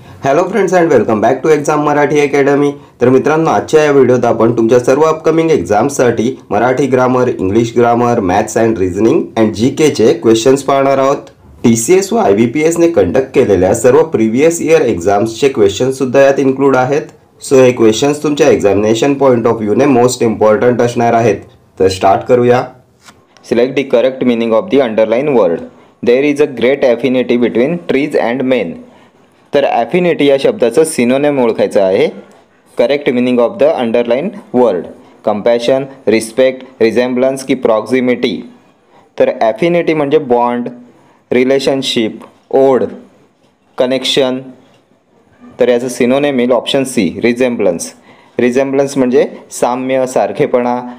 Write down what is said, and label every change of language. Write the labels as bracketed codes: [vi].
[en] Hello friends and welcome back to exam Marathi academy. [mr] तर मित्रांनो, आजच्या या व्हिडिओत आपण तुमच्या सर्व upcoming एक्झाम्ससाठी Marathi grammar, English grammar, maths and reasoning and जीकेचे questions पाहणार आहोत। TCS व IBPS ने कंडक्ट केलेल्या सर्व प्रीवियस इयर एक्झाम्सचे क्वेश्चन्स सुद्धा यात इन्क्लूड आहेत। सो हे क्वेश्चन्स तुमच्या examination point of व्ह्यूने most important असणार आहेत। तर स्टार्ट करूया। [en] Select the correct meaning of the underline word. There is a great affinity between trees and men. [mr] तर ॲफिनिटी या शब्दाचं सिनोनिम ओळखायचं आहे। [en] Correct meaning of the underline word compassion, respect, resemblance की proximity. [mr] तर ॲफिनिटी म्हणजे बॉन्ड, रिलेशनशिप, ओढ, कनेक्शन। तर याचं सिनोनिम येईल ऑप्शन सी, रिझेम्बलन्स। रिझेम्बलन्स म्हणजे साम्य, सारखेपणा।